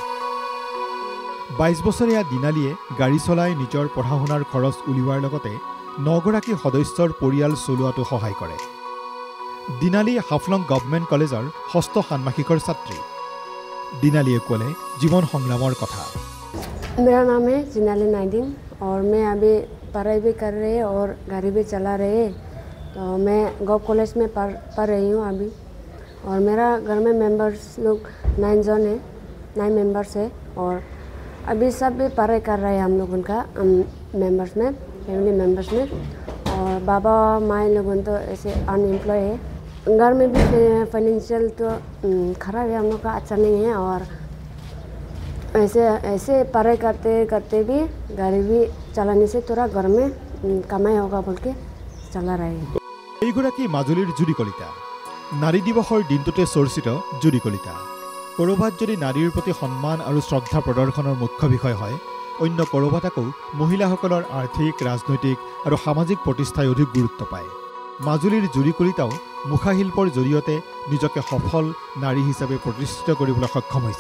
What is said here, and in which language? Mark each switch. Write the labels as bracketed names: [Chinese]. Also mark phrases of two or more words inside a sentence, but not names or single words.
[Assamese] 22 বছৰীয়া দিনালীয়ে গাড়ী চলাই নিজৰ পঢ়া শুনাৰ খৰচ উলিওৱাৰ লগতে 9 গৰাকী সদস্যৰ পৰিয়াল চলোৱাটো সহায় কৰে। দিনালী হাফলং গভৰ্ণমেণ্ট কলেজৰ 6ষ্ঠ ষান্মাসিকৰ ছাত্ৰী। দিনালীয়ে ক'লে জীৱন সংগ্ৰামৰ কথা। [Hindi] मेरा नाम है जिनाली नाइडिंग और मैं अभी पढ़ाई भी कर रही है और गाड़ी भी चला रही है। तो मैं गव कॉलेज में पढ़ रही हूँ अभी। और मेरा घर में मेंबर्स लोग 9 जन है, 9 मेंबर्स है। और अभी सब भी पढ़ाई कर रहे हैं हम लोग उनका मेंबर्स में, [English] family members [Hindi] में। और बाबा माँ लोग तो ऐसे अनएम्प्लॉय है। घर में भी फाइनेंशियल तो खराब है, हम लोग का अच्छा नहीं है। और ऐसे पढ़ाई करते भी गाड़ी भी चलाने से थोड़ा घर में कमाई होगा बोल के चला रहे हैं। [Assamese] এইগৰাকী মাজুলীৰ জুৰি কলিতা। নাৰী দিৱসৰ দিনটোতে চৰ্চিত জুৰি কলিতা। ক'ৰবাত যদি নাৰীৰ প্ৰতি সন্মান আৰু শ্ৰদ্ধা প্ৰদৰ্শনৰ মুখ্য বিষয় হয়, অন্য ক'ৰবাত আকৌ মহিলাসকলৰ আৰ্থিক, ৰাজনৈতিক আৰু সামাজিক প্ৰতিষ্ঠাই অধিক গুৰুত্ব পায়। মাজুলীৰ জুৰি কলিতাও মুখাশিল্পৰ জৰিয়তে নিজকে সফল নাৰী হিচাপে প্ৰতিষ্ঠিত কৰিবলৈ সক্ষম হৈছে।